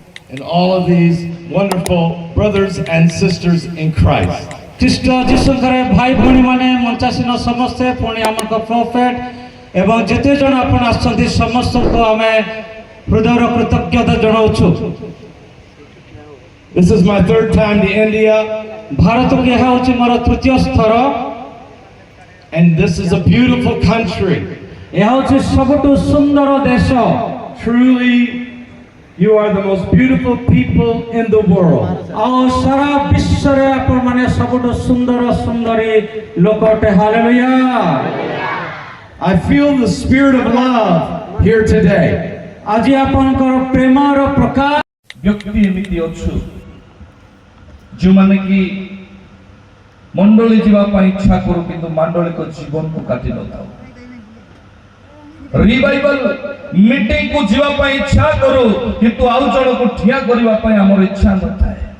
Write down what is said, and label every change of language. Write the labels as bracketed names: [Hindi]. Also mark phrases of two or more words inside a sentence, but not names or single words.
[English] and all of these wonderful brothers and sisters in Christ. [Odia] ଖ୍ରୀଷ୍ଟ ଯୀଶୁଙ୍କର ଭାଇ ଭଉଣୀମାନେ ମଞ୍ଚାସୀନ ସମସ୍ତେ ପୁଣି ଆମର ପ୍ରଫେଟ ଏବଂ ଯେତେ ଜଣ ଆପଣ ଆସିଛନ୍ତି ସମସ୍ତଙ୍କୁ ଆମେ ହୃଦୟର କୃତଜ୍ଞତା ଜଣାଉଛୁ। [English] This is my third time to India, [Odia] ଭାରତକୁ ଏହା ହେଉଛି ମୋର ତୃତୀୟ ସ୍ଥର। [English] and this is a beautiful country. [Odia] ଏହା ହେଉଛି ସବୁଠୁ ସୁନ୍ଦର ଦେଶ। [English] Truly, you are the most beautiful people in the world. [Odia] ଆଉ ସାରା ବିଶ୍ୱରେ ଆପଣମାନେ ସବୁଠୁ ସୁନ୍ଦର ସୁନ୍ଦରୀ ଲୋକ ଅଟେ। ହାଲେଲୁୟା। [English] I feel the spirit of love here today. [Odia] ଆଜି ଆପଣଙ୍କର ପ୍ରେମର ପ୍ରକାଶ ବ୍ୟକ୍ତି ଏମିତି ଅଛୁ ଯେଉଁମାନେ କି ମଣ୍ଡଳୀ ଯିବା ପାଇଁ ଇଚ୍ଛା କରୁ କିନ୍ତୁ ମାଣ୍ଡଳିକ ଜୀବନକୁ କାଟି ନଥାଉ। [English] revival meeting [Odia] କୁ ଯିବା ପାଇଁ ଇଚ୍ଛା କରୁ କିନ୍ତୁ ଆଉ ଜଣକୁ ଠିଆ କରିବା ପାଇଁ ଆମର ଇଚ୍ଛା ନଥାଏ।